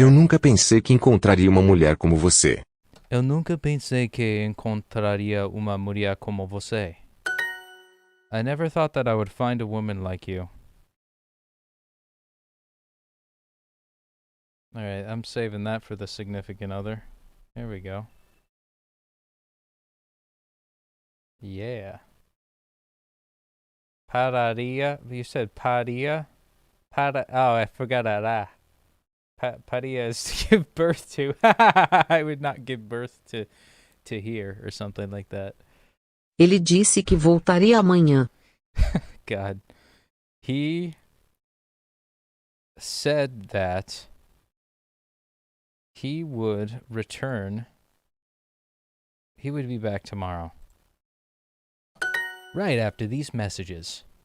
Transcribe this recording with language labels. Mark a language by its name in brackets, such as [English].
[Portuguese] Eu nunca pensei que encontraria uma mulher como você. Eu nunca pensei que encontraria uma mulher como você. [English] I never thought that I would find a woman like you. Alright, I'm saving that for the significant other. Here we go. Yeah. Pararia. You said paria? Oh, I forgot that. Paria is to give birth to. I would not give birth to here or something like that. [Portuguese] Ele disse que voltaria amanhã. [English] God. He said that he would return. He would be back tomorrow. Right after these messages.